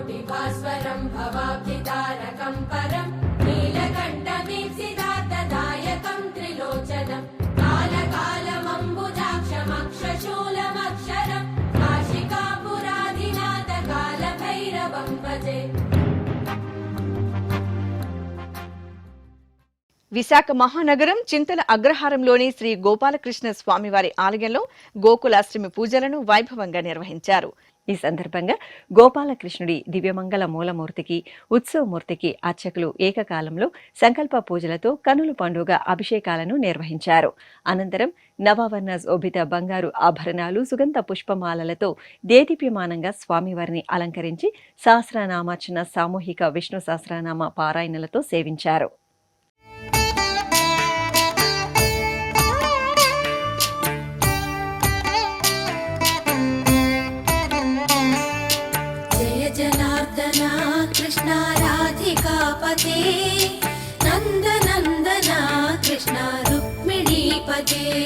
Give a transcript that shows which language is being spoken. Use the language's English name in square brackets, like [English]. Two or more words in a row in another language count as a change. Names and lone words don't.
[Sanskrit] भास्वरं भवाब्धितारकं परं नीलकण्ठमीप्सितार्थदायकं त्रिलोचनं कालकालमम्बुजाक्षमक्षशूलमक्षरं काशिकापुराधिनाथकालभैरवं भजे। [Telugu] విశాఖ మహానగరం చింతల అగ్రహారంలోని శ్రీ గోపాలకృష్ణ స్వామివారి ఆలయంలో గోకులాష్టమి పూజలను వైభవంగా నిర్వహించారు. ఈ సందర్భంగా గోపాలకృష్ణుడి దివ్యమంగళ మూలమూర్తికి ఉత్సవమూర్తికి అర్చకులు ఏకకాలంలో సంకల్ప పూజలతో కనుల పండుగ అభిషేకాలను నిర్వహించారు. అనంతరం నవావర్ణ శోభిత బంగారు ఆభరణాలు సుగంధ పుష్పమాలలతో దేదీప్యమానంగా స్వామివారిని అలంకరించి సహస్రనామార్చన సామూహిక విష్ణు సహస్రనామ పారాయణలతో సేవించారు. [Sanskrit] कृष्ण राधिकापते नन्दनन्दना कृष्ण रुक्मिणीपते।